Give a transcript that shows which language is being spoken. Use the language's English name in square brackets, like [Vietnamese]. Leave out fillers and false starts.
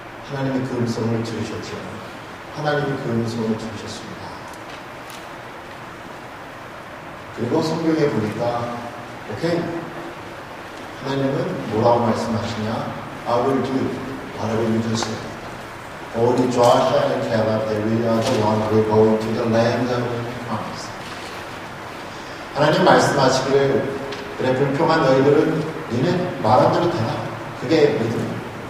[Korean] 하나님이 그 음성을 들으셨죠. 하나님이 그 음성을 들으셨습니다. 그리고 성경에 보니까 오케이, 하나님은 뭐라고 말씀하시냐? [English] I will do whatever you do say. Only Joshua and Caleb, they really are the one who will go into the land of promise. [Korean] 하나님 말씀하시기를, 그래 불평한 너희들은 니네 말한 대로 되라. 그게 믿음.